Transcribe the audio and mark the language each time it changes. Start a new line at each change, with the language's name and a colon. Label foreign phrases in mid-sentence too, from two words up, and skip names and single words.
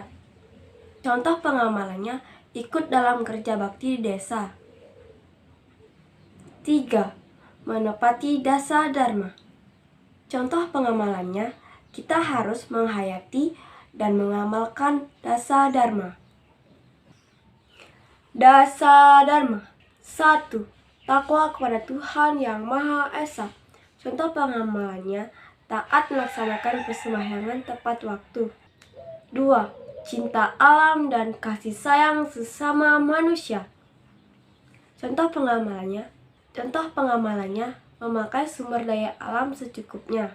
Indonesian: Contoh pengamalannya, ikut dalam kerja bakti di desa. 3. menepati dasa dharma. Contoh pengamalannya, kita harus menghayati dan mengamalkan dasa dharma. Dasa dharma 1. Takwa kepada Tuhan Yang Maha Esa. Contoh pengamalannya, taat melaksanakan persembahyangan tepat waktu. 2. Cinta alam dan kasih sayang sesama manusia. Contoh pengamalannya memakai sumber daya alam secukupnya.